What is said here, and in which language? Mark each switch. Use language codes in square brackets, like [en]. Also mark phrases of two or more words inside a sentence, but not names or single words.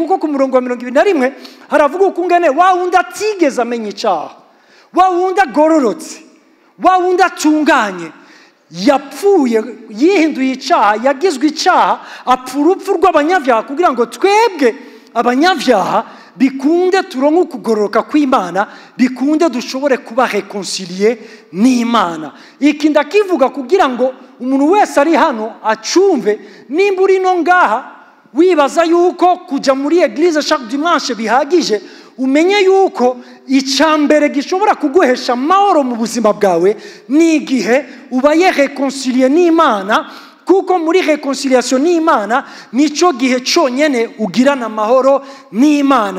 [rn] Kuko ku murongo wa 21 haravuga ukungene wa wundi atigeze amenya icyaha, wa wundi agororotse, wa wundi atunganye yapfuye, yihinduye icyaha, yagizwe icyaha, apfa urupfu rw'abanyabyaha kugira ngo twebwe abanyabyaha bikunde turonke ukugororoka kw'Imana, bikunde dushobore kuba reconcilié n'Imana. Iki ndakivuga kugira ngo umuntu wese ari hano acumve, nimba uri no ngaha wibaza yuko kuja muri [fr] eglise chaque dimanche [rn] bihagije, umenye yuko icambere gishobora kuguhesha mahoro mu buzima bwawe ni igihe ubaye reconcilié n'Imana. Kuko muri reconciliation n'Imana nico gihe cyonyene ugirana amahoro n'Imana.